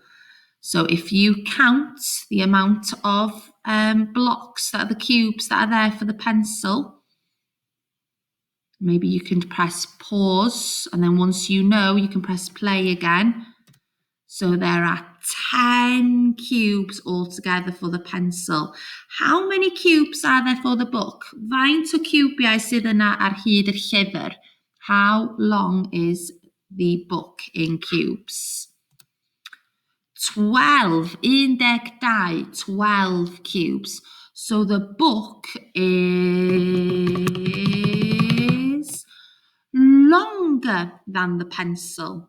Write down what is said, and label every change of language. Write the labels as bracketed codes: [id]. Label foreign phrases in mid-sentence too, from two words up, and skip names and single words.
[en] So if you count the amount of blocks that are the cubes that are there for the pencil, maybe you can press pause, and then once you know, you can press play again. So there are 10 cubes altogether for the pencil. How many cubes are there for the book? [cy] Faint o cwbiau sydd yna ar hyd y llyfr? [en] How long is the book in cubes? 12, 12 cubes. So the book is longer than the pencil.